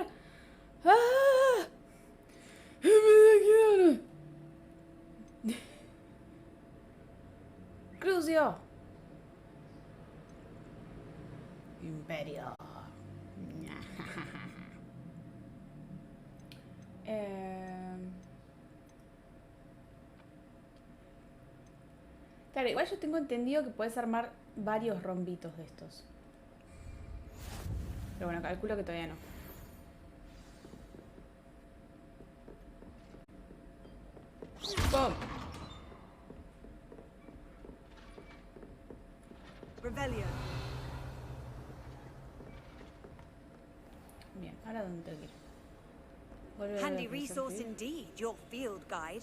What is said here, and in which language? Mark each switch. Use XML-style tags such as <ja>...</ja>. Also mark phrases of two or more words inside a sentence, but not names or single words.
<es>¡Ah! Avada Kedavra. Crucio. Imperio. Claro, igual yo tengo entendido que puedes armar varios rombitos de estos. Pero bueno, calculo que todavía no. ¡Pum! Rebellion. Bien, ahora dónde tengo que ir. Vuelve</es> <en>Handy a resource indeed, your field guide.</en>